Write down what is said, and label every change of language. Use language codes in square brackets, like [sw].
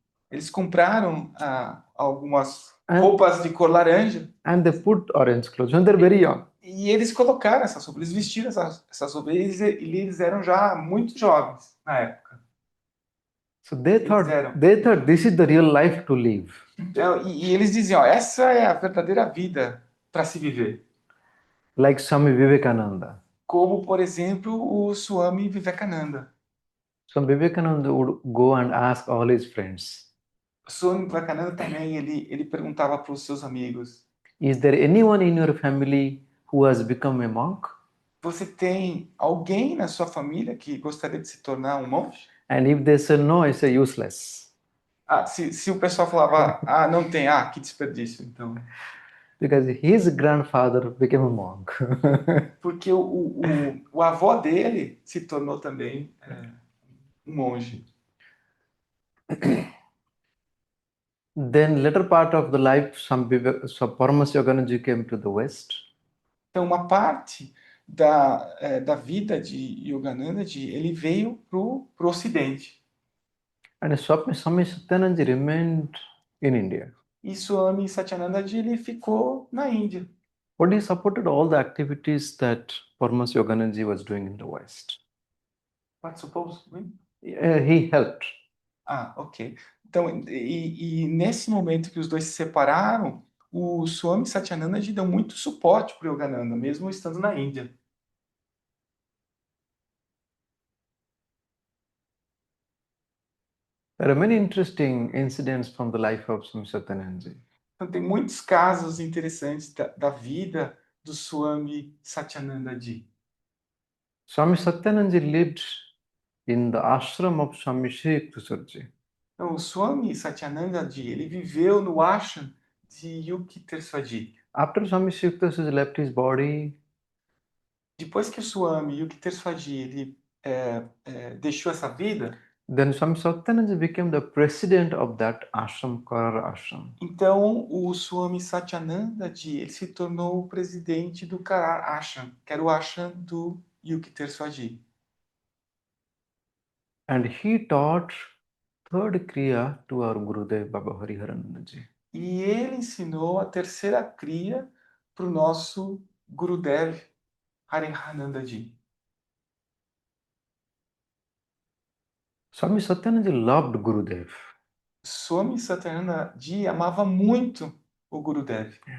[pt] eles compraram algumas [en] and, [pt] roupas de cor laranja. [en] and they put orange clothes when they're very young. [pt] E eles colocaram essas roupas, eles vestiram essas roupas, eles eram já muito jovens na época. [en] So they [pt] Eles [en] thought [pt] eram. [en] they thought this is the real life to live. [pt] Então, e eles diziam, ó, essa é a verdadeira vida para se viver. [en] Like Swami Vivekananda. [pt] Como, por exemplo, o Swami Vivekananda. [en] Swami Vivekananda would go and ask all his friends, [pt] O Swami Vivekananda também, ele perguntava para os seus amigos, [en] is there anyone in your family who has become a monk? [pt] você tem alguém na sua família que gostaria de se tornar um monge? [en] And if they say no, I say useless. [pt] Ah, se o pessoal falava, não tem, que desperdício, então. [en] Because his grandfather became a monk. [pt] Porque o avô dele se tornou também um monge. [en] Then later part of the life, so Paramas Yogananda came to the West. [pt] Então, uma parte da vida de Yogananda, ele veio pro Ocidente. [en] And Swami Satyananda remained in India. [pt] E Swami Satyananda ele ficou na Índia. [en] But he supported all the activities that Paramas Yogananda was doing in the West. What suppose? He helped. Ok. [pt] Então, e nesse momento que os dois se separaram, o Swami Satyananda deu muito suporte para o Yogananda, mesmo estando na Índia. [en] There are many interesting incidents from the life of Swami Satyananda. [pt] Então, tem muitos casos interessantes da vida do Swami Satyananda Ji. [en] Swami Satyananda lived in the ashram of Swami Sri Yukteswarji. [pt] Então, o Swami Satyananda Ji, ele viveu no ashram de Yukteswarji. [en] After Swami Sri Yukteswarji left his body, [pt] Depois que o Swami Yukteswarji ele deixou essa vida, [en] then Swami Satyananda became the president of that ashram, Karara ashram. [pt] então o Swami Satyananda Ji, ele se tornou o presidente do Karar Ashram, que era o ashram do Yukteswarji. [en] And he taught third Kriya to our Gurudev Baba Hariharananda Ji. [pt] E ele ensinou a terceira kriya para o nosso Gurudev Hariharananda Ji. [en] Swami Satyananda loved Gurudev. [pt] Swami Satyananda Ji amava muito o Gurudev.